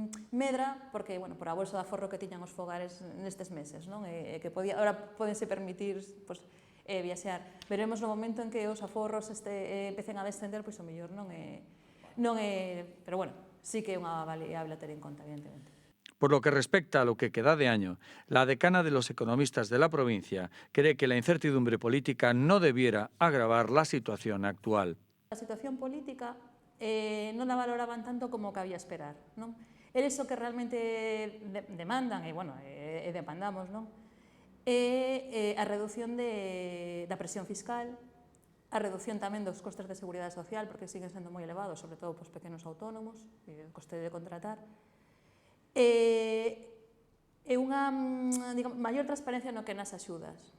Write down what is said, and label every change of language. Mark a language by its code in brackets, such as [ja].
[gl] medra porque, bueno, por a bolsa de aforro que tiñan os fogares nestes meses, non? Que agora podense permitir pois, viaxear. Veremos no momento en que os aforros empecen a descender, pois o mellor non é... Pero, bueno, sí que é unha variable a ter en conta, evidentemente. [es] Por lo que respecta a lo que queda de año, la decana de los economistas de la provincia cree que la incertidumbre política no debiera agravar la situación actual. [gl] A situación política non a valoraban tanto como cabía esperar, non? Eles o que realmente demandan, e, bueno, demandamos, non? É a reducción da presión fiscal, a reducción tamén dos costes de seguridade social, porque siguen sendo moi elevados, sobre todo para os pequenos autónomos, o coste de contratar, e unha maior transparencia no que nas axudas.